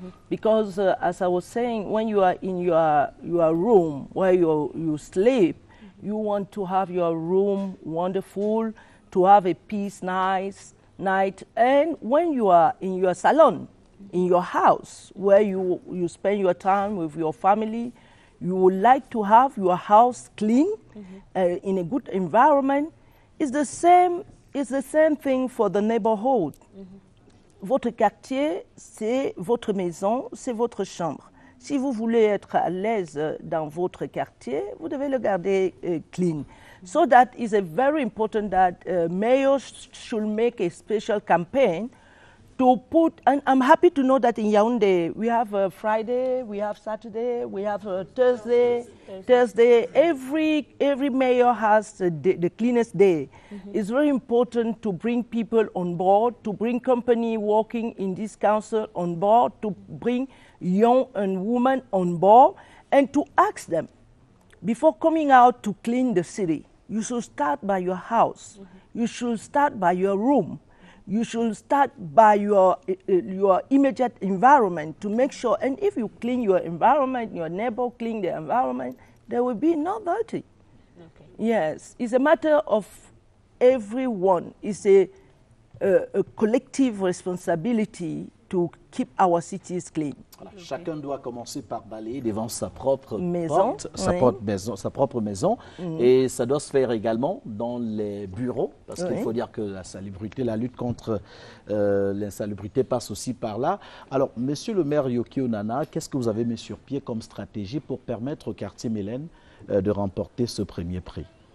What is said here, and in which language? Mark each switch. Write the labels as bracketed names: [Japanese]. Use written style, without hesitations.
[English] because as I was saying, when you are in your room where you sleep, you want to have your room wonderful, to have a peace night, and when you are in your salon, in your house, where you spend your time with your family, you would like to have your house clean, in a good environment. It's the same thing for the neighborhood. [French] Votre quartier, c'est votre maison, c'est votre chambre. Si vous voulez être à l'aise dans votre quartier, vous devez le garder clean. [English] So that is a very important that mayors should make a special campaign to put, and I'm happy to know that in Yaoundé we have Friday, we have Saturday, we have Thursday. Every mayor has the cleanest day. It's very important to bring people on board, to bring company working in this council on board, to bring young and women on board, and to ask them, before coming out to clean the city, you should start by your house. You should start by your room. You should start by your immediate environment to make sure, and if you clean your environment, your neighbor clean the environment, there will be no dirty. Okay. Yes, it's a matter of everyone. It's a collective responsibility to keep our cities clean. [French] Voilà. Okay. Chacun doit commencer par balayer devant sa propre maison, sa propre maison, et ça doit se faire également dans les bureaux, parce qu'il faut dire que la salubrité, la lutte contre l'insalubrité passe aussi par là. Alors, Monsieur le maire Yokio Nana, qu'est-ce que vous avez mis sur pied comme stratégie pour permettre au quartier Mélène de remporter ce premier prix?